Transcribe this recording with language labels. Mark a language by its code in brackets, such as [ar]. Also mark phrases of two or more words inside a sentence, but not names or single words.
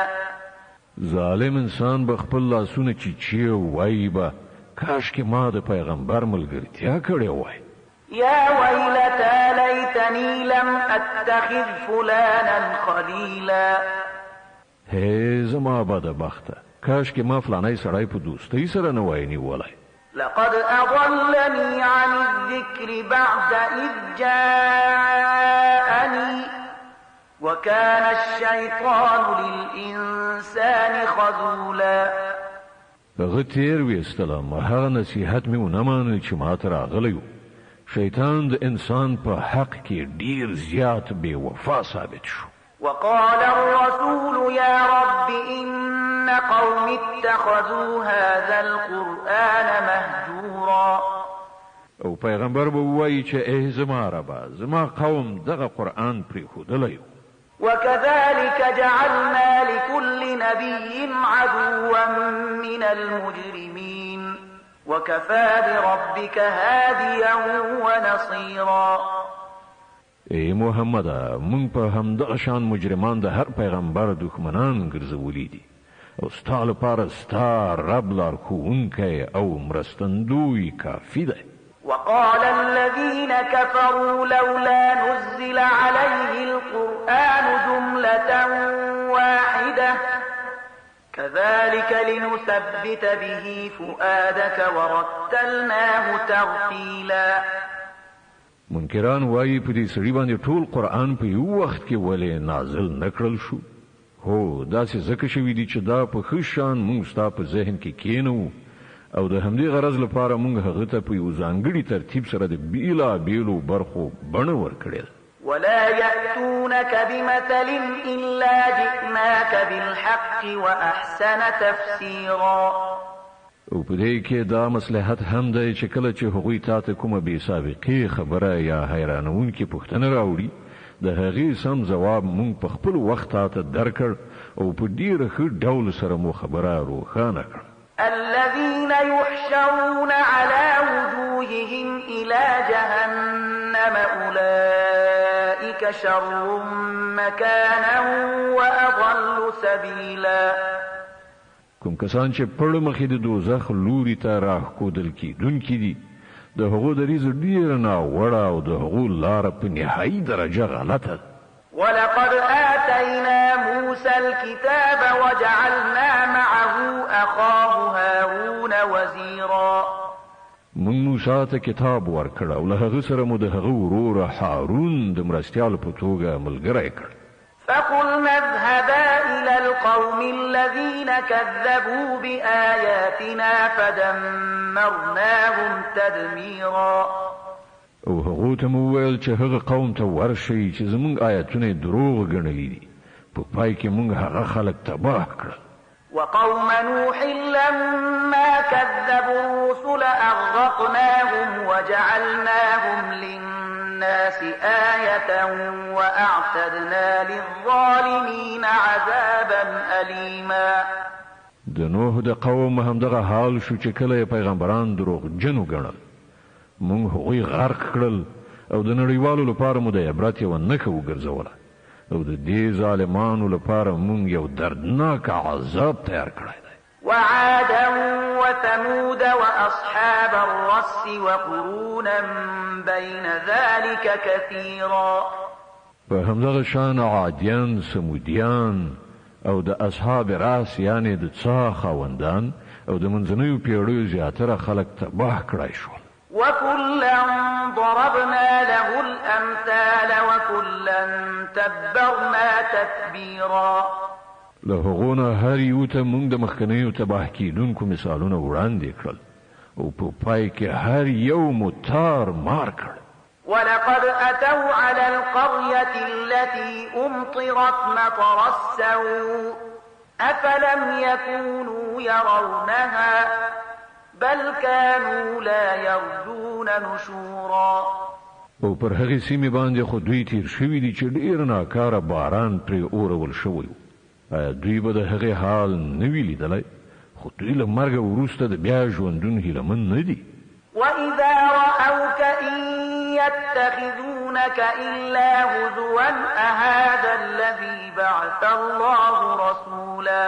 [ps] ظالم انسان به خپل لاسونه چیچي وایي به کاش کې ما د پیغمبر ملګرتیا کړې وای [ar] يا ويلتى ليتني لم اتخذ فلانا خليلا [ps] هي زما بدبخته کاش کې ما فلانای سړی په دوستۍ سره نه وای نیولای [ar] لقد أضلني عن الذكر بعد إذ جاءني وكان الشيطان للإنسان خذولا [ps] هغه تیر ویستلم هغه نصیحت مې ونه منل چې ما ته راغلی و شیطان د انسان په حق کې ډیر زیات بې وفا ثابت شو [ar] وقال الرسول يا رب إن قوم اتخذوا هذا القرآن مهجورا [ps] او پیغمبر به وایي چې ای زما ربا زما قوم دغه قرآن پرېښودلی [ar] وكذلك جعلنا لكل نبي عدوا من المجرمين وكفى بربك هاديا ونصيرا [ps] ای محمد مونږ په همدغه شان مجرمان د هر پیغمبر دښمنان ګرځولي دي او ستا لپاره ستا رب لارښوونکی او مرستندوی کافي دی [ar] وقال الذين كفروا لولا نزل عليه القرآن جملة واحدة كذلك لنثبت به فؤادك ورتلناه ترتيلا [ps] منکران وایي په دې سړي باندې ټول قرآن په یو وخت کې ولې نازل نکړل شو هو داسې ځکه شوي دي چې دا په ښه شان موږ ستا په ذهن کې کېنو او د همدې غرض لپاره موږ هغه ته په یو ځانګړي ترتیب سره د بیلابیلو برخو بڼه ورکړې ده [ar] ولا يأتونك بمثل إلا جئناك بالحق وأحسن تفسيرا [ps] او په دې کې دا مصلحت هم دی چې کله چې هغوی تا ته کومه بې سابقې خبره یا حیرانونکې پوښتنه راوړي د هغې سم جواب مونږ په خپل وخت ته درکړ او په ډیره ښه ډول سره مو خبره روښانه کړه. [ar] الذين يحشرون على وجوههم إلى جهنم أولئك شر مكانا وأضل سبيلا. [ps] کوم کسان چې پړ مخې د دوزخ لوري ته راښکودل کیدونکي دي د هغو دریځ ډیر ناوړه او د هغو لاره په نهایي درجه غلطه ده. [ar] ولقد آتينا موسى الكتاب وجعلنا معه أخاه هارون وزيرا. [ps] من موسی ته کتاب ورکړ او له هغه سره مو د هغه ورور هارون د مرستیال په توګه ملګری کړ. [ar] فقلنا اذهبا إلى القوم الذين كذبوا بآياتنا فدمرناهم تدميرا. [ps] او هغه ته مو ویل چې هغه قوم ته ورشي چې زمونږ آیاتونه دروغ ګڼلي دي په پای کې مونږ هغه خلک تباه کړل. [ar] وقوم نوح لما كذبوا الرسل أغرقناهم وجعلناهم للناس آية وأعتدنا للظالمين عذابا أليما. [ps] د نوح د قوم همدغه حال شو چې کله پیغمبران دروغ جنو ګڼل مونږ هغوی غرق کړل او د نړیوالو لپاره مو د عبرت یوه نښه وګرځوله او د دې ظالمانو لپاره مونږ یو دردناک عذاب تیار کړی دی. [ar] وعادا وثمود وأصحاب الرس وقرونا بين ذلك كثيرا. [ps] په همدغه شان عادیان، سمودیان او د اصحاب راس یعنی د څا خاوندان او د منځنیو پیړیو زیاتره خلک تباه کړای شول. [ar] وكلا ضربنا له الأمثال وكلا تبرنا تتبيرا. [ps] له هغونه هر یو ته مونږ د مخکنیو تباه کیدونکو مثالونه وړاندې کړل او په پای کې هر یو متار مار کړ. [ar] ولقد أتوا على القرية التي أمطرت مطر السوء أفلم يكونوا يرونها بل كانوا لا يرجون نشورا. [ps] او پر هغې سیمې باندې خو دوی تیر شوي دي چې ډېر ناکاره باران پرې اورول شوی و. آیا دوی به د هغې حال نه وي لیدلی؟ خو دوی له مرګه وروسته د بیا ژوندون هیلهمن نه دي. [ar] وإذا رأوك إن يتخذونك إلا هزوا أهذا الذي بعث الله رسولا.